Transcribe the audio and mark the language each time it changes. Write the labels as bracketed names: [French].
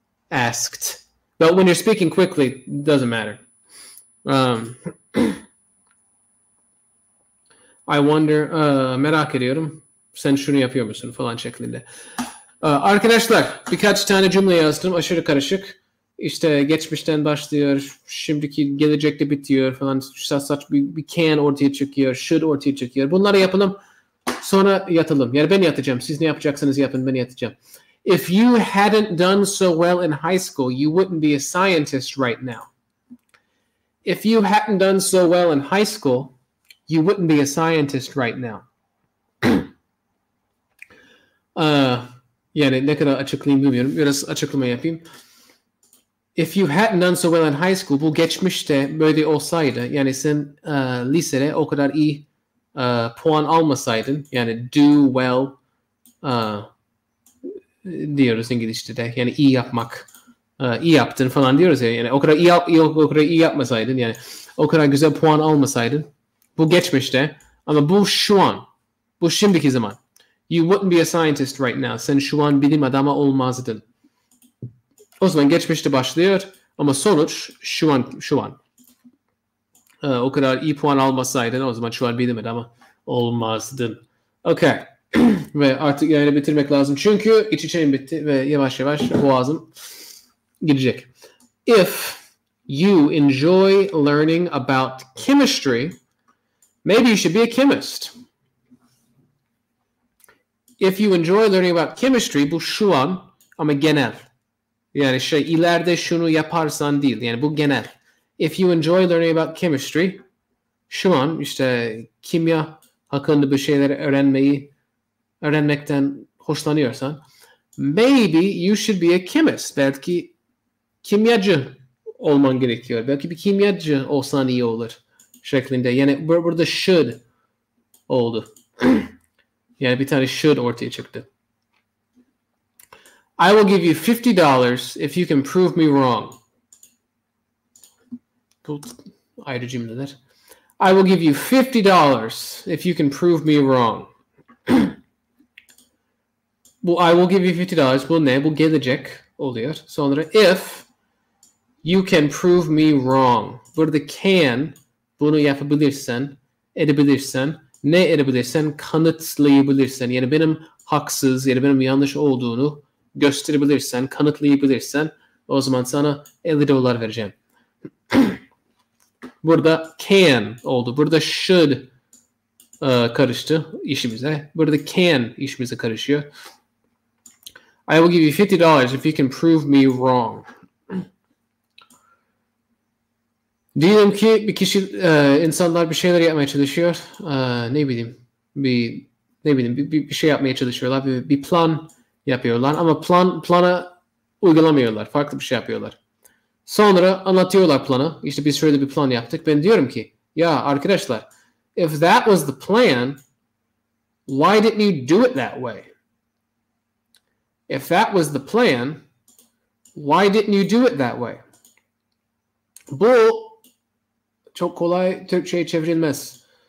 [English] But when you're speaking quickly, it doesn't matter. I wonder, [Turkish] merak ediyorum. Sen şunu yapıyor musun falan şeklinde. Arkadaşlar birkaç tane cümle yazdım. Aşırı karışık. İşte geçmişten başlıyor. Şimdiki gelecekte bitiyor falan. Saç bir can ortaya çıkıyor. Should ortaya çıkıyor. Bunları yapalım. Sonra yatalım. Yani ben yatacağım. Siz ne yapacaksanız yapın. Ben yatacağım. [English] If you hadn't done so well in high school, you wouldn't be a scientist right now. If you hadn't done so well in high school, you wouldn't be a scientist right now. [Turkish] Yani ne kadar açıklayayım bilmiyorum. Biraz açıklama yapayım. [English] If you hadn't done so well in high school, [Turkish] bu geçmişte böyle olsaydı, yani sen lisede o kadar iyi puan almasaydın, yani do well diyoruz İngilizce'de, yani iyi yapmak, iyi yaptın falan diyoruz ya, yani o kadar iyi yapmasaydın, yani o kadar güzel puan almasaydın, bu geçmişte, ama bu şu an, bu şimdiki zaman. [English] You wouldn't be a scientist right now. [Turkish] Sen şu an bilim adamı olmazdın. O zaman geçmişte başlıyor ama sonuç şu an. O kadar iyi puan almasaydın o zaman şu an bilim adamı olmazdın. Okay. Ve artık yani bitirmek lazım. Çünkü içeceğim bitti ve yavaş yavaş boğazım gidecek. [English] If you enjoy learning about chemistry, maybe you should be a chemist. If you enjoy learning about chemistry, [Turkish] bu şu an ama genel. Yani ileride şunu yaparsan değil. Yani bu genel. [English] If you enjoy learning about chemistry, [Turkish] şu an işte kimya hakkında bir şeyler öğrenmekten hoşlanıyorsan, [English] maybe you should be a chemist. [Turkish] Belki kimyacı olman gerekiyor. Belki bir kimyacı olsan iyi olur şeklinde. Yani burada should oldu. Yani bir tane should ortaya çıktı. [English] I will give you $50 if you can prove me wrong. [Turkish] Bu ayrı cümleler. [English] I will give you $50 if you can prove me wrong. Bu I will give you $50. [Turkish] Bu ne? Bu gelecek oluyor. Sonra [English] if you can prove me wrong. [Turkish] Burada can, bunu yapabilirsen, edebilirsen, ne edebilirsen, kanıtlayabilirsen. Yani benim haksız ya da benim yanlış olduğunu gösterebilirsen, kanıtlayabilirsen o zaman sana $50 vereceğim. Burada can oldu. Burada should karıştı işimize. Burada can işimize karışıyor. [English] I will give you $50 if you can prove me wrong. [Turkish] Diyelim ki bir kişi, insanlar bir şeyler yapmaya çalışıyor. Ne bileyim bir şey yapmaya çalışıyorlar. Bir plan yapıyorlar ama plana uygulamıyorlar. Farklı bir şey yapıyorlar. Sonra anlatıyorlar planı. İşte biz şöyle bir plan yaptık. Ben diyorum ki ya arkadaşlar, [English] if that was the plan, why didn't you do it that way? If that was the plan, why didn't you do it that way? [Turkish] Bu çok kolay Türkçe'ye çevrilmez.